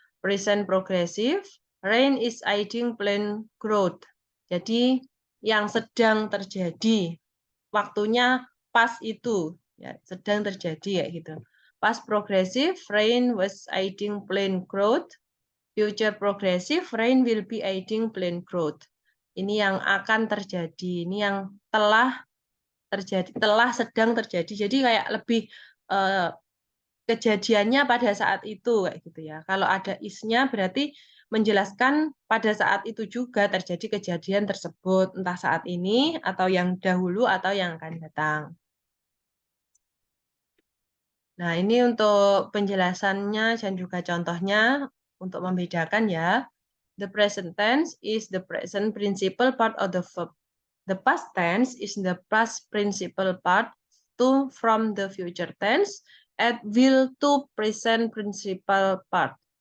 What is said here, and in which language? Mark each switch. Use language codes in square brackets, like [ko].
[en] Present progressive, rain is aiding plant growth. [id] Jadi yang sedang terjadi, waktunya pas itu, ya, sedang terjadi ya gitu. [en] Past progressive, rain was aiding plant growth. Future progressive, rain will be aiding plant growth. [id] Ini yang akan terjadi, ini yang telah terjadi, telah sedang terjadi. Jadi kayak lebih kejadiannya pada saat itu kayak gitu ya. Kalau ada is-nya berarti menjelaskan pada saat itu juga terjadi kejadian tersebut, entah saat ini atau yang dahulu atau yang akan datang. Nah, ini untuk penjelasannya dan juga contohnya untuk membedakan ya. [en] The present tense is the present principal part of the verb. The past tense is the past principal part to from the future tense at will to present principal part.